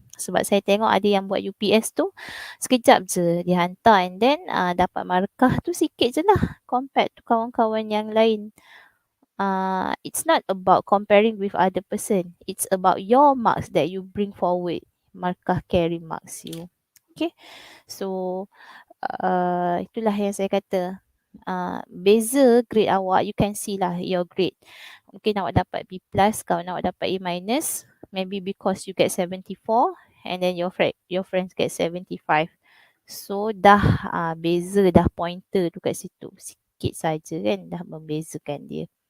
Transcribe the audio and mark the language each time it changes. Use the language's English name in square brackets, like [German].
[Malay] Sebab saya tengok ada yang buat UPS tu sekejap je dia hantar, [English] and then [Malay] dapat markah tu sikit je lah [English] compared to [Malay] kawan-kawan yang lain. [English] It's not about comparing with other person. It's about your marks that you bring forward. [Malay] Markah carry marks you. Okay. So itulah yang saya kata. Beza grade awak, [English] you can see lah your grade. [Malay] Mungkin awak dapat B+, kawan awak dapat A-. [English] Maybe because you get 74 and then your friends get 75. [Malay] So dah beza dah pointer tu kat situ. Sikit saja kan dah membezakan dia.